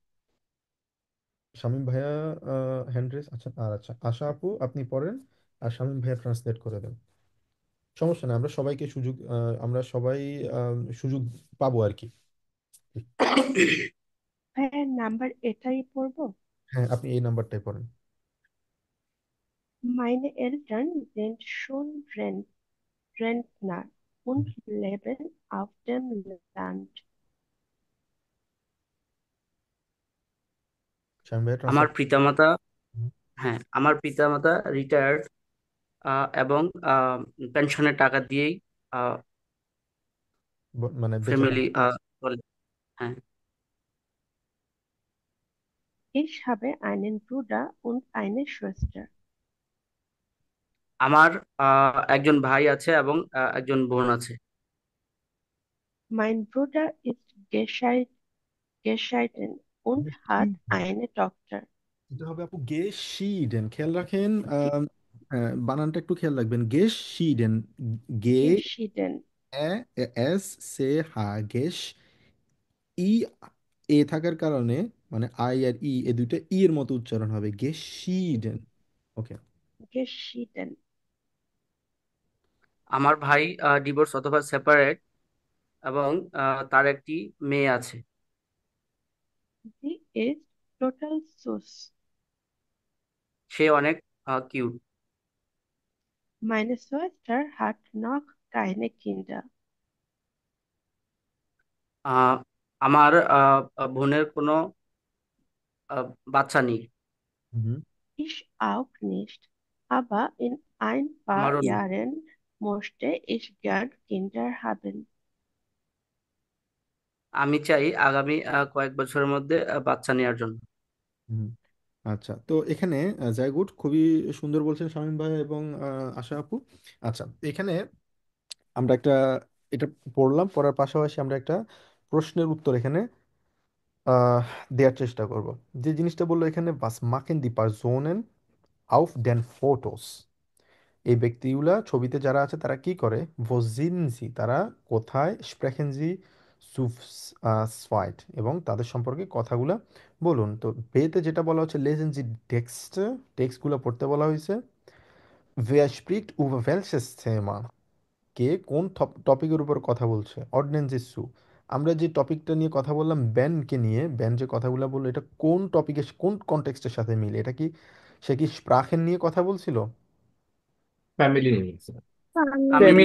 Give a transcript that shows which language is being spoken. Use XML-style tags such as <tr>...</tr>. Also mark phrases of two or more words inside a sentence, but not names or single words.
<bn>শামীম ভাইয়া</bn> <en>hand raise,</en> <bn>আচ্ছা। আর আচ্ছা, আশা আপু আপনি পড়েন, আর শামীম ভাইয়া ট্রান্সলেট করে দেন। সমস্যা নেই, আমরা সবাইকে সুযোগ, আমরা সবাই সুযোগ পাবো আর কি। ভাইয়ের নাম্বার এটাই পড়বো? হ্যাঁ, আপনি এই নাম্বারটাই পড়েন।</bn> <de>Meine Eltern sind schon Rentner und leben auf dem Land.</de> <bn>শামীম ভাইয়া আমার ট্রান্সলেট। পিতামাতা, হ্যাঁ, আমার পিতামাতা রিটায়ার্ড এবং পেনশনের টাকা দিয়েই মানে বেঁচে ফ্যামিলি থাকা। চলে। হ্যাঁ,</bn> <de>Ich habe einen Bruder und eine Schwester.</de> <bn>আমার একজন ভাই আছে এবং একজন বোন আছে।</bn> <de>Mein Bruder ist geschieden und hat eine Tochter.</de> <bn>এটা হবে আপু গেশিডেন, খেয়াল রাখেন। বানানটা একটু খেয়াল রাখবেন। গেশিডেন, গে</bn> <de>Geschieden.</de> <bn>এস সে হা, গেশ ই এ থাকার কারণে মানে আই আর ই, এ দুইটা ই এর মতো উচ্চারণ হবে, গেশিডেন। ওকে।</bn> <de>Geschieden.</de> <bn>আমার ভাই ডিভোর্স অথবা সেপারেট এবং তার একটি মেয়ে আছে।</bn> <de>Sie ist total süß.</de> <bn>সে অনেক কিউট।</bn> <de>Meine Schwester hat noch keine Kinder.</de> <bn>আহ, আমার বোনের কোনো বাচ্চা নেই। Mhm.</bn> <de>Ich auch nicht. Aber in ein paar</de> <bn>আমারও নেই।</bn> <de>Jahren möchte ich gern Kinder haben.</de> <bn>আমি চাই আগামী কয়েক বছরের মধ্যে বাচ্চা নেওয়ার জন্য। হুম। আচ্ছা, তো এখানে</bn> <de>sehr gut,</de> <bn>খুবই সুন্দর বলছেন শামীম ভাই এবং আশা আপু। আচ্ছা, এখানে আমরা একটা এটা পড়লাম, পড়ার পাশাপাশি আমরা একটা প্রশ্নের উত্তর এখানে আহ, দেওয়ার চেষ্টা করব। যে জিনিসটা বললো এখানে,</bn> <de>Was machen die Personen auf den Fotos,</de> <bn>এই ব্যক্তিগুলা ছবিতে যারা আছে তারা কি করে, ভোজিনজি তারা কোথায়,</bn> <de>Sprechen Sie zu zweit</de> <bn>এবং তাদের সম্পর্কে কথাগুলা বলুন। তো বেতে যেটা বলা হচ্ছে</bn> <de>Lesen Sie Text,</de> <bn>টেক্সটগুলো পড়তে বলা হয়েছে।</bn> <de>Wer spricht über welches Thema,</de> <bn>কে কোন টপিকের উপর কথা বলছে,</bn> <de>Ordnen Sie zu,</de> <bn>আমরা যে টপিকটা নিয়ে কথা বললাম ব্যানকে নিয়ে, ব্যান যে কথাগুলো বললো এটা কোন টপিকের কোন কনটেক্সটের সাথে মিলে, এটা কি সে কি স্প্রাখেন নিয়ে কথা বলছিল? ফ্যামিলি নিয়ে। ফ্যামিলি।</bn>